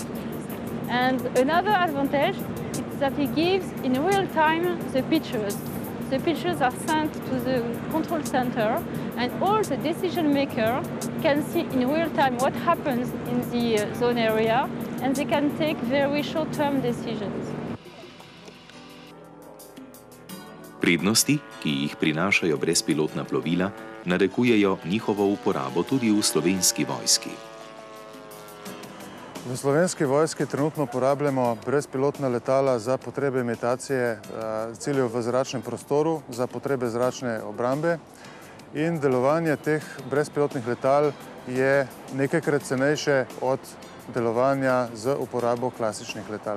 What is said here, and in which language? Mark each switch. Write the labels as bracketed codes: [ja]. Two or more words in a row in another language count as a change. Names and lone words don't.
[en] And another advantage is that it gives in real time the pictures. The pictures are sent to the control center, and all the decision makers can see in real time what happens in the zone area, and they can take very short-term decisions. [sl] Prednosti, ki jih prinašajo brezpilotna plovila, narekujejo njihovo uporabo tudi v Slovenski vojski. V Slovenski vojski trenutno uporabljamo brezpilotna letala za potrebe imitacije ciljev v zračnem prostoru, za potrebe zračne obrambe, in delovanje teh brezpilotnih letal je nekajkrat cenejše od delovanja z uporabo klasičnih letal.